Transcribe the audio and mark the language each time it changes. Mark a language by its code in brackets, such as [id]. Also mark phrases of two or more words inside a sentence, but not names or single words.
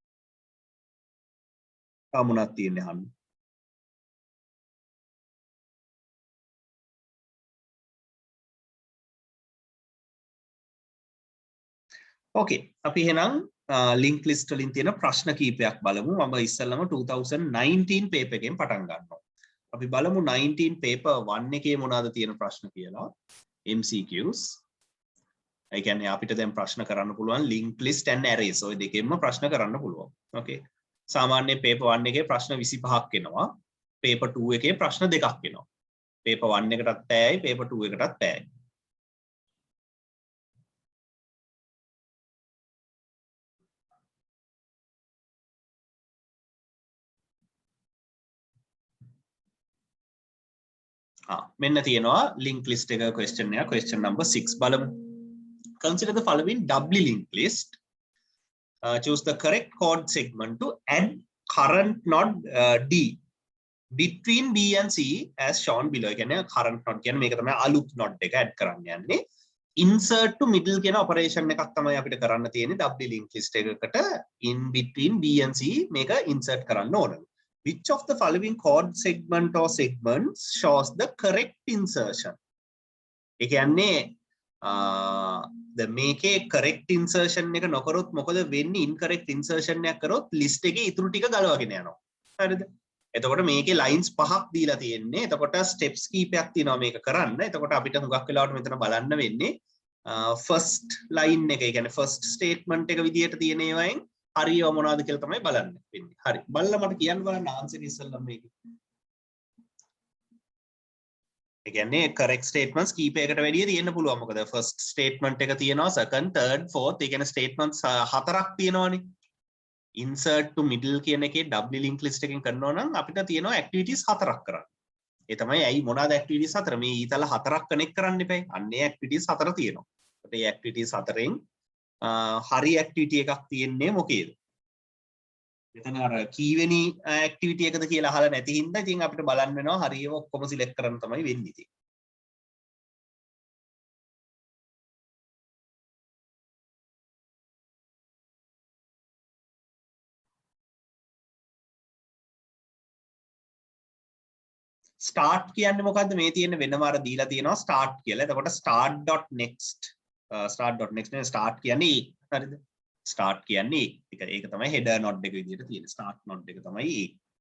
[si] මොනවද තියෙන්නේ අහන්න. ඕකේ අපි එහෙනම් [en] link list [si] වලින් තියෙන ප්‍රශ්න කීපයක් බලමු. මම ඉස්සෙල්ලම 2019 paper එකෙන් පටන් ගන්නවා. අපි බලමු 19 paper 1 එකේ මොනවද තියෙන ප්‍රශ්න කියලා. MCQs. ඒ කියන්නේ අපිට දැන් ප්‍රශ්න කරන්න පුළුවන් [en] link list and arrays. [si] ඔය දෙකෙන්ම ප්‍රශ්න කරන්න පුළුවන්. ඕකේ. සාමාන්‍ය paper 1 එකේ ප්‍රශ්න 25ක් එනවා. paper 2 එකේ ප්‍රශ්න දෙකක් එනවා. paper 1 එකටත් පැයයි paper 2 එකටත් පැයයි. මෙන්න තියෙනවා [en] link list [si] එක question එක [en] question number [si] 6 බලමු. [en] Consider the following doubly linked list. Choose the correct code segment to add current node D between B and C as shown below. [si] ඒ කියන්නේ [en] current node [si] කියන්නේ මේක තමයි අලුත් node එක add කරන්න යන්නේ. [en] Insert to middle [si] කියන operation එකක් තමයි අපිට කරන්න තියෙන්නේ [en] doubly linked list [si] එකකට [en] in between B and C [si] මේක insert කරන්න ඕන. [en] Which of the following code segment or segments shows the correct insertion? [si] ඒ කියන්නේ මේකේ [en] correct insertion [si] එක නොකරොත් මොකද වෙන්නේ? [en] incorrect insertion [si] එකක් කරොත් list එකේ ඉතුරු ටික ගලවගෙන යනවා. හරිද? එතකොට මේකේ lines 5ක් දීලා තියෙන්නේ. එතකොට steps කීපයක් තියෙනවා මේක කරන්න. එතකොට අපිට හුඟක් වෙලාවට මෙතන බලන්න වෙන්නේ [en] first line [si] එක. ඒ කියන්නේ [en] first statement [si] එක විදියට තියෙන ඒවායින් හරියව මොනවද කියලා තමයි බලන්න වෙන්නේ. හරි. බලලා මට කියන්න බලන්න ආන්සර් ඉස්සෙල්ලම මේක. ඒ කියන්නේ [en] correct statements [si] කීපයකට වැඩිය තියෙන්න පුළුවන්. මොකද [en] first statement [si] එක තියෙනවා [en] second, third, fourth. [si] ඒ කියන්නේ statements හතරක් තියෙනවානේ. [en] insert to middle [si] කියන එකේ [en] doubly link list [si] එකෙන් කරනවා නම් අපිට තියෙනවා activities හතරක් කරන්න. ඒ තමයි ඇයි මොනවාද activities හතර? මේ ඊතල හතරක් connect කරන්න එපයි. අන්නේ activities හතර තියෙනවා. ඒකට මේ activities හතරෙන් හරි activity එකක් තියෙන්නේ මොකේද? මෙතන අර කීවෙනි activity එකද කියලා අහලා නැති හින්දා ඉතින් අපිට බලන්න වෙනවා හරියම ඔක්කොම select කරන්න තමයි වෙන්නේ ඉතින්. start කියන්නේ මොකද්ද? මේ තියෙන වෙනම අර දීලා තියෙනවා start කියලා. එතකොට start.next start.next නේ start කියන්නේ හරිද? start කියන්නේ ඒක තමයි [en] header node [si] එක විදිහට තියෙන [en] start node [si] එක තමයි ඒ.